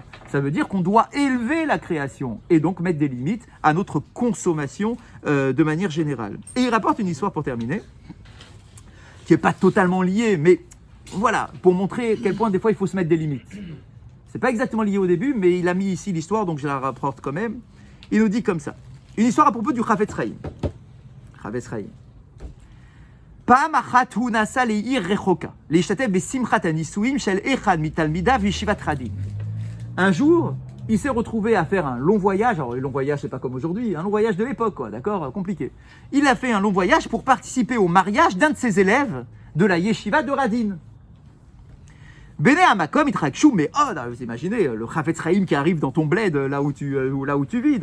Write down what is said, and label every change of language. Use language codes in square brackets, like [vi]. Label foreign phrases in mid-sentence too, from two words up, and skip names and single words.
[fr] Ça veut dire qu'on doit élever la création et donc mettre des limites à notre consommation de manière générale. Et il rapporte une histoire pour terminer, qui n'est pas totalement liée, mais voilà, pour montrer à quel point des fois il faut se mettre des limites. C'est pas exactement lié au début, mais il a mis ici l'histoire, donc je la rapporte quand même. Il nous dit comme ça. Une histoire à propos du Chavetz Chaim. Chavetz Chaim. [he] פעם אחת הוא נסע לעיר רחוקה, להשתתף בשמחת הנישואים של אחד מתלמידיו בישיבת חדים. [fr] Un jour, il s'est retrouvé à faire un long voyage. Alors, le long voyage, c'est pas comme aujourd'hui, un long voyage de l'époque, quoi, d'accord, compliqué. Il a fait un long voyage pour participer au mariage d'un de ses élèves de la yeshiva de Radin. [he] בני המקום, איתרקשו, [fr] mais vous imaginez, le Chavetz Chaim qui arrive dans ton bled, là où tu vis.